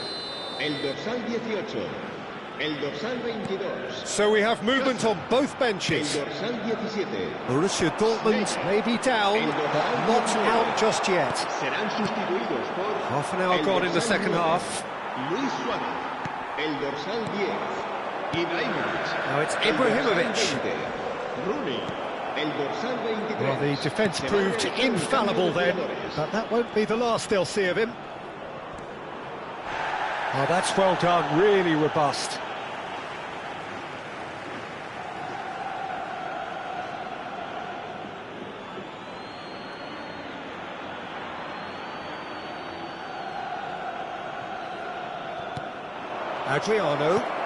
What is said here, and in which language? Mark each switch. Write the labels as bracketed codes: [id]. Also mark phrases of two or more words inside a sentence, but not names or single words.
[es] El dorsal 18. El dorsal 22. [en] So we have movement on both [es] El [en] benches. [es] dorsal 17. [en] Borussia Dortmund may be down, but not out just yet. [es] Serán sustituidos por... [en] Half an hour [es] el [en] gone in the [es] dorsal [en] second [es] 9, [en] half. [es] Luis Suárez. El dorsal 10. Ibrahimovic. [en] Now it's [es] El dorsal Ibrahimovic. 20. Rooney. El dorsal 23. [en] Well, the defence [es] Se va a [en] proved [es] realizar un [en] infallible [es] cambio de [en] then, [es] jugadores. [en] but that won't be the last they'll see of him. Oh, that's well done, really robust. Adriano.